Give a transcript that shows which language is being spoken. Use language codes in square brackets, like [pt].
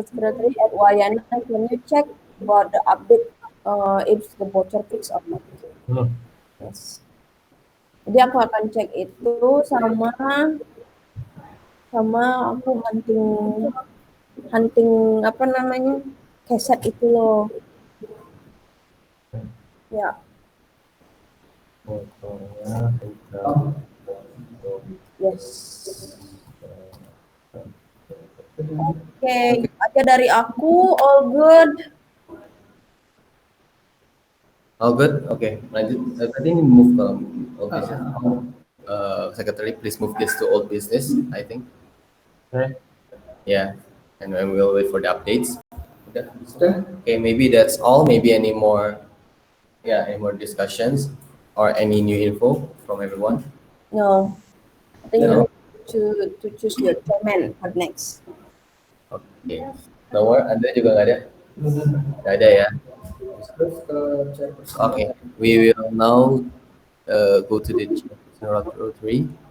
[en] Secretary at Wayana, can you check about the update if the bocor fix or not? Yes. [id] Jadi aku akan cek itu sama aku hunting apa namanya keset itu loh. Ya. [en] Yes. [id] Oke, aja dari aku, [en] all good. All good, okay. [id] Lanjut. Tadi ini [en] move ke old business. Secretary, please move this to old business. I think. Okay. Yeah, and we'll wait for the updates. Okay, maybe that's all. Maybe any more discussions or any new info from everyone? No, I think you need to choose your chairman for next. [id] Okay, nomor Anda juga nggak ada? Nggak ada ya? [en] Okay, we will now go to the general rotary.